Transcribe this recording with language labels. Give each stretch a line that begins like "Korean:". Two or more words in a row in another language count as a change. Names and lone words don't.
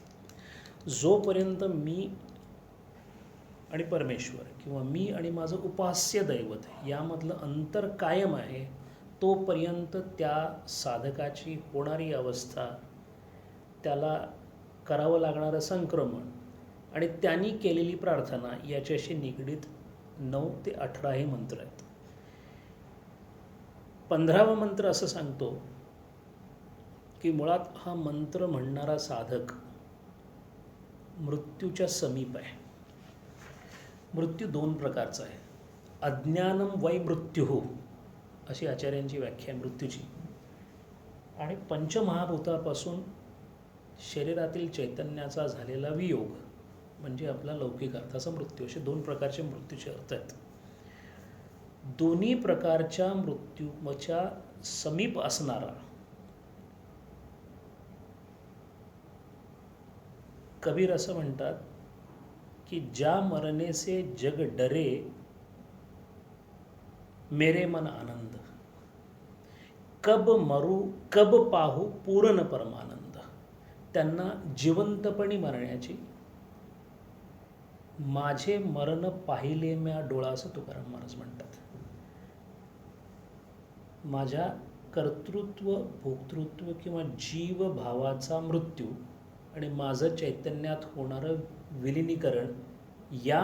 Marathi: जोपर्यंत मी आणि परमेश्वर किंवा मी आणि माझं उपास्य दैवत यामधलं अंतर कायम आहे तोपर्यंत त्या साधकाची होणारी अवस्था, त्याला करावं लागणारं संक्रमण आणि त्यांनी केलेली प्रार्थना याच्याशी निगडीत 9 ते 18 हे मंत्र आहेत. 15वा मंत्र असं सांगतो की मुळात हा मंत्र म्हणणारा साधक मृत्यूच्या समीप आहे. मृत्यू दोन प्रकारचा आहे.
Sanskrit: अज्ञानम वै मृत्यू
Marathi: अशी आचार्यांची व्याख्या आहे मृत्यूची. आणि पंचमहाभूतापासून शरीरातील चैतन्याचा झालेला वियोग म्हणजे आपला लौकिक अर्थाचा मृत्यू. असे दोन प्रकारचे मृत्यूचे अर्थ आहेत. दोन्ही प्रकारच्या मृत्यूच्या समीप असणारा कबीर असं म्हणतात की
Hindi: ज्या मरने से जग डरे मेरे मन आनंद, कब मरू कब पाहू पूर्ण परमानंद.
Marathi: त्यांना जिवंतपणी मरण्याची, माझे मरण पाहिले म्या डोळा असं तुकाराम महाराज म्हणतात. माझ्या कर्तृत्व भोक्तृत्व किंवा जीवभावाचा मृत्यू आणि माझं चैतन्यात होणारं विलिनीकरण या